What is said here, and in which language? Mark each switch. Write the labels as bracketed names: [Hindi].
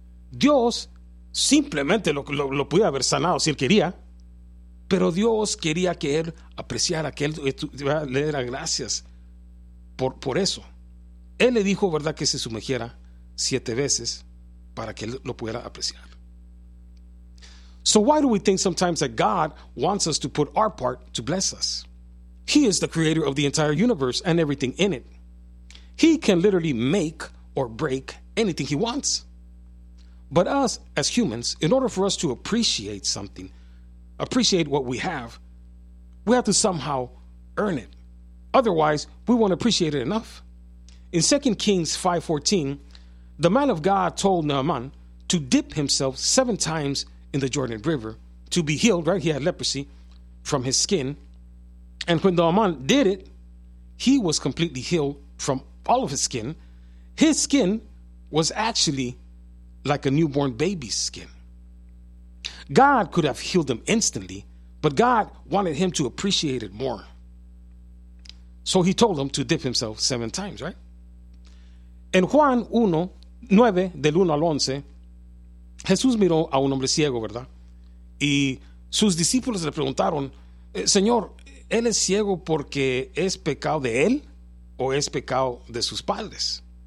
[Spanish] Dios simplemente lo pudiera haber sanado si él quería, pero Dios quería que él apreciara, que él le diera gracias por eso. Él le dijo, ¿verdad?, que se sumergiera 7 veces para que él lo pudiera apreciar. [English] So why do we think sometimes that God wants us to put our part to bless us? He is the creator of the entire universe and everything in it. He can literally make or break anything he wants. But us as humans, in order for us to appreciate something, appreciate what we have, we have to somehow earn it. Otherwise, we won't appreciate it enough. In 2 Kings 5:14, the man of God told Naaman to dip himself 7 times in the Jordan River to be healed, right? He had leprosy from his skin. And when Naaman did it, he was completely healed from all of his skin. His skin was actually like a newborn baby's skin. God could have healed him instantly, but God wanted him to appreciate it more. So he told him to dip himself 7 times, right? [Spanish] In Juan 1, 9, del 1 al 11, Jesús miró a un hombre ciego, ¿verdad? Y sus discípulos le preguntaron, Señor, ¿él es ciego porque es pecado de él o es pecado de sus padres?